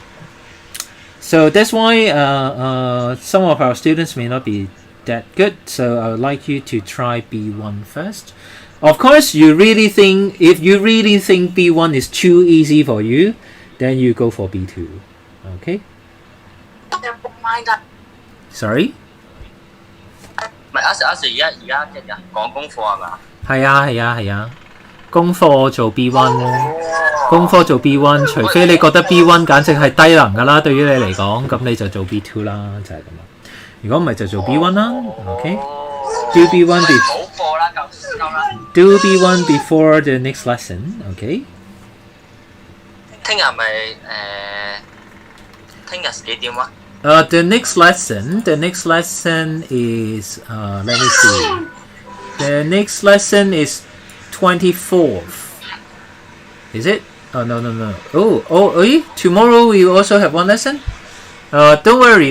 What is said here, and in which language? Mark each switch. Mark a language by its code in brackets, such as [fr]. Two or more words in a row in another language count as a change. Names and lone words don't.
[en] So that's why some of our students may not be that good. So I would like you to try B1 first. Of course, if you really think B1 is too easy for you, then you go for B2. Okay? Sorry? [yue] 唔係阿 Sir 而家即係講功課係嘛？係啊。功課做 B1， 功課做 B1， 除非你覺得 B1 簡直係低能㗎啦，對於你嚟講，咁你就做 B2 啦，就係咁啦。如果唔係就做 B1 啦 ，OK？ [en] Do B1 Do B1 before the next lesson，OK？ [yue] 聽日咪聽日幾點啊 [en] ？The next lesson is let me see. The next lesson is 24th. Is it? Oh no. Tomorrow we will also have one lesson. Don't worry.